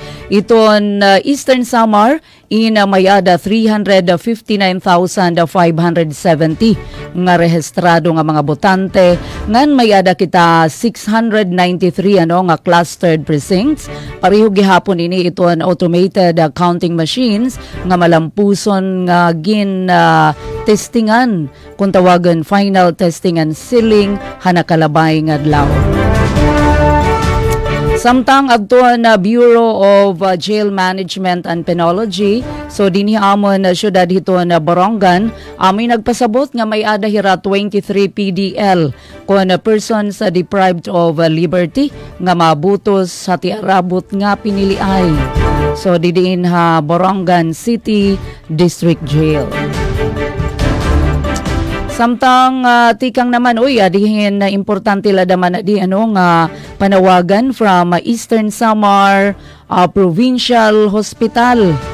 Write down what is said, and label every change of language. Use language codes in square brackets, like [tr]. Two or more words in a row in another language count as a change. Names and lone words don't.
[war] Iton Eastern Samar mayada 359,570 nga rehistrado nga mga botante, ngan mayada kita 693 nga clustered precincts. Pareho gihapon ini ito an [en] automated counting machines [war] nga malampuson nga testingan kung tawagan [en] final testing and sealing [war] hanakalabay nga adlaw. Samtang adto na Bureau of Jail Management and Penology, so dinhi amon na syudad hito na Borongan, amoy nagpasabot nga may adahira 23 PDL kung [en] persons deprived of liberty [war] nga mabutos sa tiarabot nga piniliay. So didiin Borongan City District Jail. Samtang tikang naman adihin na importante la daman di nga panawagan from Eastern Samar Provincial Hospital.